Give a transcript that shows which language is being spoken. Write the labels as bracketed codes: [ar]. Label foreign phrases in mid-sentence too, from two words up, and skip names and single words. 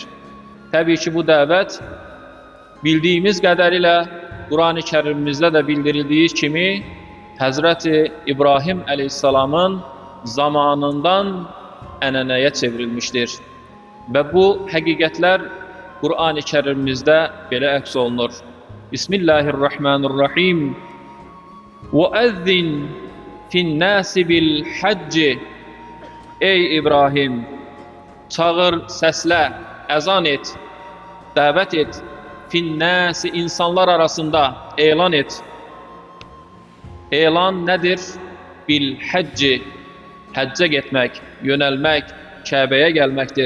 [az] Təbii ki, bu dəvət bildiyimiz qədərilə Qur'an-ı Kərimimizdə də bildirildiyi kimi Həzrəti İbrahim əleyhissalamın zamanından ənənəyə çevrilmişdir. Və bu həqiqətlər Qur'an-ı Kərimimizdə belə əks olunur. Bismillahirrahmanirrahim. [ar] وَأَذِّنْ فِي النَّاسِ بِالْحَجِّ [az] Ey İbrahim, çağır, səslə, əzan et, dəvət et. Finnəsi insanlar arasında elan et. Elan nədir? Bil-həcci, həccə getmək, yönəlmək, Kəbəyə gəlməkdir.